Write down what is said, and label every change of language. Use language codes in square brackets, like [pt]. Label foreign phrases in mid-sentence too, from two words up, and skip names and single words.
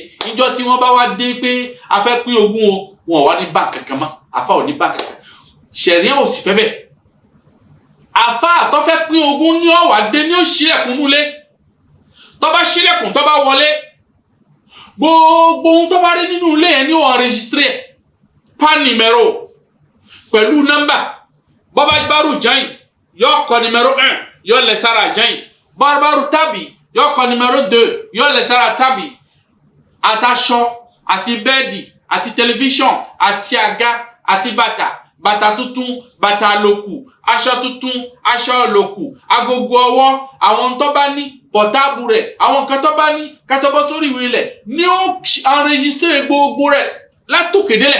[yo] Níjọ́ tí wọ́n bá wá dé pé a fẹ́ pín ogún o wọn ò wá ní báǹkì kankan mọ́, àfa ò ní báǹkì kankan. Ṣẹ̀ríà ò sì fẹ́ bẹ́ẹ̀. Àfa tó fẹ́ pín ogún ní ó wá dé ní ó ṣílẹ̀kùn núlé, tó bá ṣílẹ̀kùn tó bá wọlé gbogbo ohun tó bá rí nínú ilé yẹn ni ó enregistré pan numéro pẹ̀lú nọ́mbà. Bọ́bá bárù jain yóò kọ numéro 1 yóò lẹ̀ sára jain, bárù tàbí yóò kọ numéro 2 yóò lẹ̀ sára tàbí. Àtàṣọ àti bẹ́ẹ̀dì àti tẹlifíṣọ̀n àti àga àti bàtà tuntun, bàtà àlòkù, aṣọ tuntun, aṣọ àlòkù, agogo ọwọ́, àwọn tó bá ní pọ̀tábù rẹ̀, àwọn kan tó bá ní kátọ́bọ́ sórí ìwé ilẹ̀ ní ó enregistré gbogbo rẹ̀ látòkè délẹ̀.